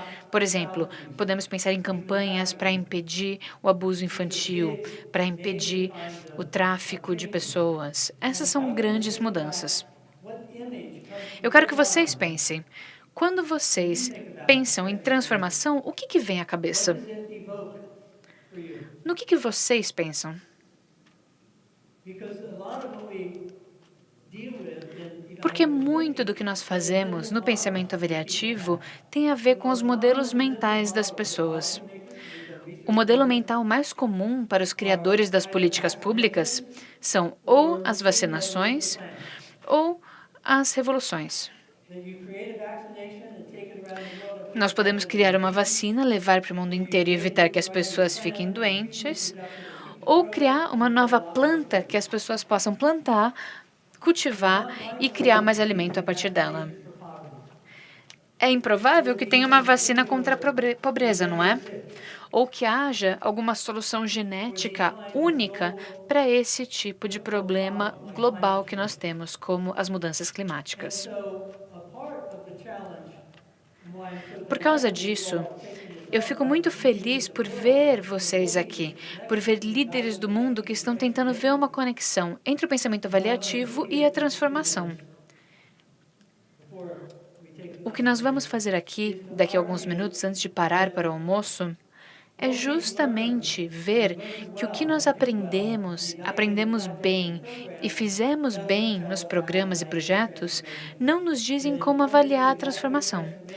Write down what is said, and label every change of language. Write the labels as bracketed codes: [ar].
[pt] Por exemplo, podemos pensar em campanhas para impedir o abuso infantil, para impedir o tráfico de pessoas. Essas são grandes mudanças. Eu quero que vocês pensem. Quando vocês pensam em transformação, o que vem à cabeça? No que vocês pensam? [en] Because a lot of what we deal with in [pt] Porque muito do que nós fazemos no pensamento avaliativo tem a ver com os modelos mentais das pessoas. O modelo mental mais comum para os criadores das políticas públicas são ou as vacinações ou as revoluções. [en] that you create a vaccination and take it around the world. [pt] Nós podemos criar uma vacina, levar para o mundo inteiro e evitar que as pessoas fiquem doentes, ou criar uma nova planta que as pessoas possam plantar, cultivar e criar mais alimento a partir dela. É improvável que tenha uma vacina contra a pobreza, não é? Ou que haja alguma solução genética única para esse tipo de problema global que nós temos, como as mudanças climáticas. [en] So a part of the challenge and why I'm so [pt] Por causa disso, eu fico muito feliz por ver vocês aqui, por ver líderes do mundo que estão tentando ver uma conexão entre o pensamento avaliativo e a transformação. O que nós vamos fazer aqui, daqui a alguns minutos antes de parar para o almoço, é justamente ver que o que nós aprendemos bem e fizemos bem nos programas e projetos, não nos dizem como avaliar a transformação.